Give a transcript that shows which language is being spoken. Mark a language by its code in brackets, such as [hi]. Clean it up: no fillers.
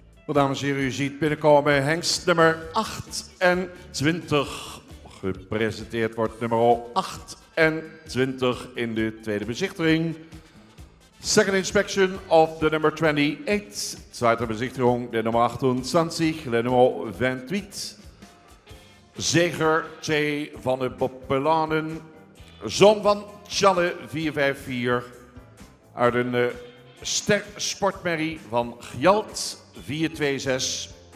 [nl] Wel, dames en heren, u ziet binnenkomen hengst nummer 28. Gepresenteerd wordt nummer 28 in de tweede bezichtiging. [en] Second inspection of the number 28. [de] Zweite Besichtigung der Nummer 28, le nummer 28. [nl] Zeger T. van de Populanen, zoon van Tjalle 454. Uit een ster sportmerrie van Gjalt 426.